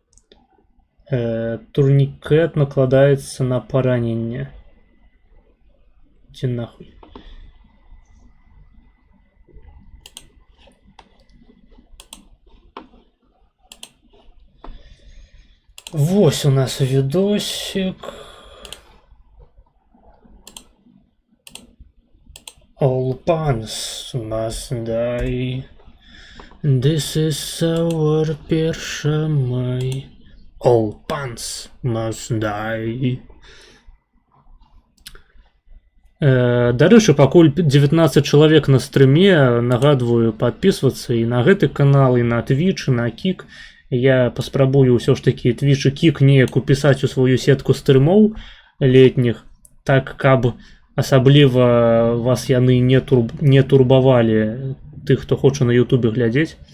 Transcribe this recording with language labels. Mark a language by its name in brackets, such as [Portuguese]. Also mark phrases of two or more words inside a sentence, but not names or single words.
[Belarusian] Турнікет накладаецца на параненне. Ці нахуй. Вось у нас видосик. [English] All pants must die. This is our 1 май. All pants must die. [Belarusian] Дарэчы, пакуль 19 чалавек на стрыме, нагадваю подписываться і на гэты канал, і на Twitch, і на Кік. Я паспрабую ўсё ж такі Twitch і Кік неяк упісаць у сваю сетку стрымоў летніх, так каб асабліва вас яны не турбавалі, тых, хто хоча на Ютубе глядзець.